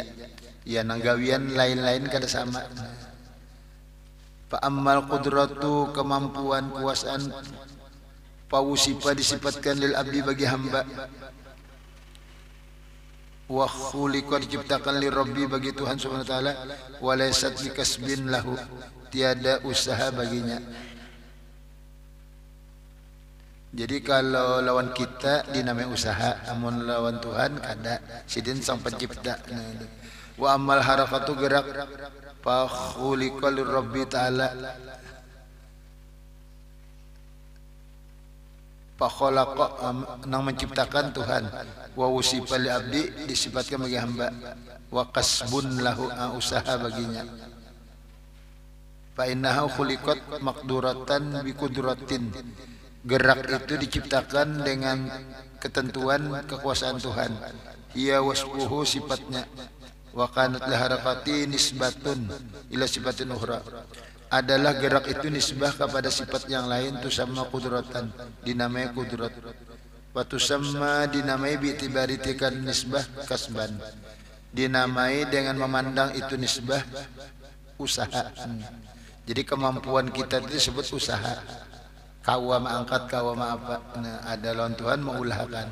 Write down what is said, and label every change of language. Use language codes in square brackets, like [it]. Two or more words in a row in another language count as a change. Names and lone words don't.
[bjn] Ya nanggawian lain-lain kada sama. [ar] فأما القدرة, [bjn] kemampuan kuasaan, pawusipa disifatkan [ar] للعبد [bjn] bagi hamba. [ar] وخلق diciptakan للرب [id] bagi Tuhan [ar] سبحانه وتعالى وليست بكسب له, [id] tiada usaha baginya. [bjn] Jadi kalau lawan kita dinamai usaha, amun lawan Tuhan kada, sidin sang pencipta. [ar] وأما الحركة gerak, فخلق للرب تعالى, [id] fakhalaqa nang menciptakan Tuhan, [ar] ووصف للعبد [id] disifatkan bagi hamba, [ar] وكسب له [id] usaha baginya. [ar] فإنه خلقت مقدورة بقدرة, [id] gerak itu diciptakan dengan ketentuan kekuasaan Tuhan. [ar] هي وصفه, sifatnya. وكانت للحركة نسبة إلى صفة أخرى, [id] adalah gerak itu nisbah kepada sifat yang lain, [ar] تسمى قدرة, [id] dinamai qudrat. [ar] وتسمى, [id] dinamai bi'tibari tikan nisbah kasban, dinamai dengan memandang itu nisbah usaha. Jadi kemampuan kita itu disebut usaha. [bjn] Kawa mangkat, kawa apa, nah, ada lawan Tuhan mengulahkan.